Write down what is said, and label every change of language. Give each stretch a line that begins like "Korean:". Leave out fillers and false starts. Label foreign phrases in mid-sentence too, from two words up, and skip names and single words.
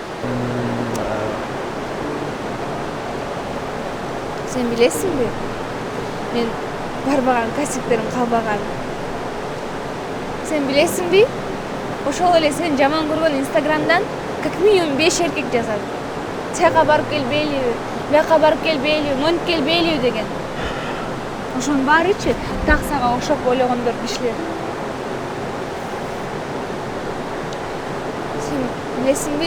Kyrgyz: Сен билесизби? Мен барбаган кесиптерим калбаган. Сен билесизби? Ошол эле сен жаман көргөн Instagram'dan
Russian: как минимум
Kyrgyz: 5 эркек жазат. Чайга барып келбейли, бияка барып келбейли, монтип келбейли деген. Ошонун баарычы так сага окшоп ойлогондор кишилер. Сен билесиңби?